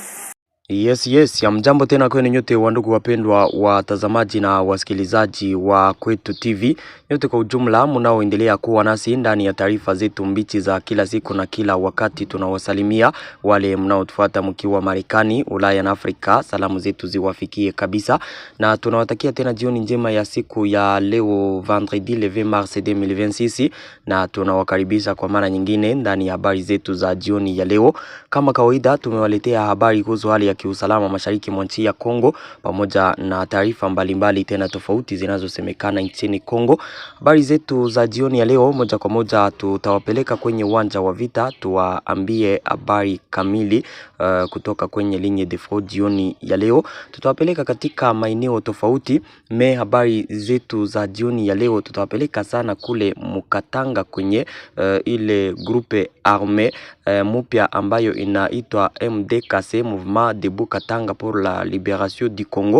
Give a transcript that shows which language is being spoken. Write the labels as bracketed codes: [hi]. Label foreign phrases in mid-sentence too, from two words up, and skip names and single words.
[sw] Yes, ya mjambo tena kwenu nyote wandugu wapendwa watazamaji na wasikilizaji wa Kwetu TV. Nyote kwa ujumla mnaoendelea kuwa nasi ndani ya taarifa zetu mbichi za kila siku na kila wakati. Tunawasalimia wale mnaotufuata mkiwa Marekani, Ulaya na Afrika. Salamu zetu ziwafikie kabisa. Na tunawatakia tena jioni njema ya siku ya leo [fr] vendredi le 20 mars 2026. [sw] Na tunawakaribisha kwa mara nyingine ndani ya habari zetu za jioni ya leo. Kama kawaida tumewaletea habari kuhusu hali ya kiusalama mashariki mwa nchi ya Kongo pamoja na taarifa mbalimbali tena tofauti zinazosemekana nchini Kongo. Habari zetu za jioni ya leo moja kwa moja tutawapeleka kwenye uwanja wa vita, tuwaambie habari kamili kutoka kwenye [fr] ligne de front [sw] jioni ya leo. Tutawapeleka katika maeneo tofauti. Habari zetu za jioni ya leo tutawapeleka sana kule Mukatanga kwenye ile [fr] grupe arme [sw] mupya ambayo inaitwa MDKC, Mouvement Debout Katanga pour la Libération du Congo.